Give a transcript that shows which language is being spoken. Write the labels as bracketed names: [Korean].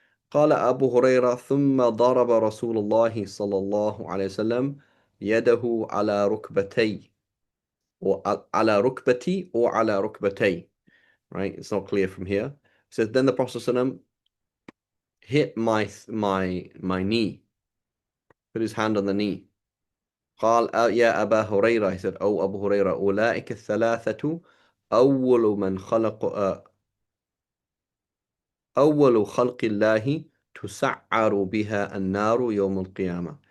[Arabic] قال أبو هريرة ثم ضرب رسول الله صلى الله عليه وسلم يده على ركبتي, or على ركبتي or على ركبتي. [English] Right? It's not clear from here. It says, then the Prophet ﷺ hit my knee, put his hand on the knee. [Arabic] قال يا أبا هريرة. [English] He said, oh Abu Hurairah, [Arabic] أولئك الثلاثة أول من خلق أول خلق الله تسعر بها النار يوم القيامة.